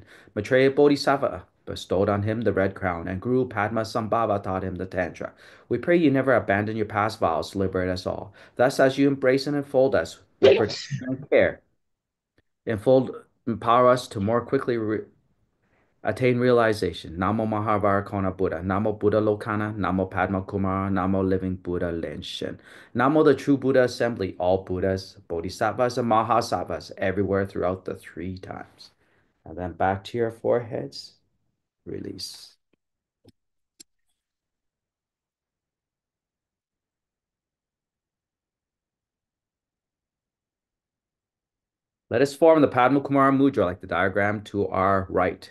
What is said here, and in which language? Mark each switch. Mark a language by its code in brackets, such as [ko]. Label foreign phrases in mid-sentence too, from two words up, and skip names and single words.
[en] Maitreya Bodhisattva bestowed on him the red crown, and Guru Padma Sambhava taught him the Tantra. We pray you never abandon your past vows to liberate us all. Thus, as you embrace and enfold us with protection and care, empower us to more quickly attain realization. Namo Mahavarakona Buddha, Namo Buddha Lokana, Namo Padma Kumara, Namo Living Buddha Lenshin. Namo the True Buddha Assembly, all Buddhas, Bodhisattvas, and Mahasattvas, everywhere throughout the three times. And then back to your foreheads, release. Let us form the Padma Kumara Mudra like the diagram to our right.